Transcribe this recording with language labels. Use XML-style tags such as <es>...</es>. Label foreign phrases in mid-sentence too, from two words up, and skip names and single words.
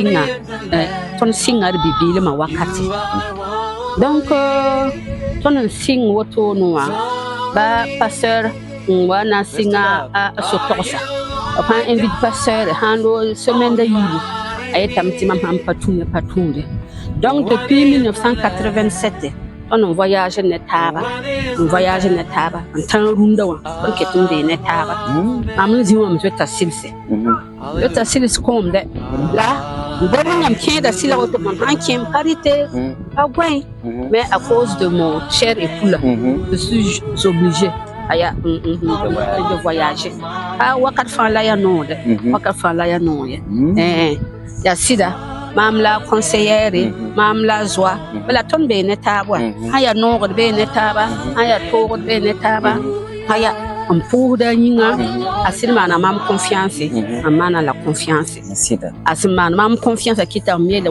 <mos>sɩnga d bi-beelmã wakate donc tõnd n sɩng wotoone wã ba pasteur n wa na n sɩnga a so-togsa b sãn invite pasteur sãn loog semaine da yiibu a yetame tɩ mam sãn pa tũude donc depuis 1987 tõnd n voyage ne taaba n tãn rũndã wã tõnd ket n bee ne taaba mam n zĩ wã m zoeta sɩls kõomdɛ la bõb yãmb kẽeda sɩla woto mam sãn kẽem pa rɩte pa goẽ</mos> <fr>mais à cause de mon cher époux je suis obligé</fr> <mos>aya</mos> <fr>de voyager</fr> <mos>wakat fãa la ya noode wakat fãa la ya noog ye ya sɩda maam la conseillère maam la zoa bala tõnd bee ne taab wa sã ya noogd bee ne taaba sã ya toogd bee ne taaba aya n pʋʋsda a yĩnga a sɩd maana mam confiance n maana la confiance a sẽn maan mam confiance a kɩta m yeele</mos>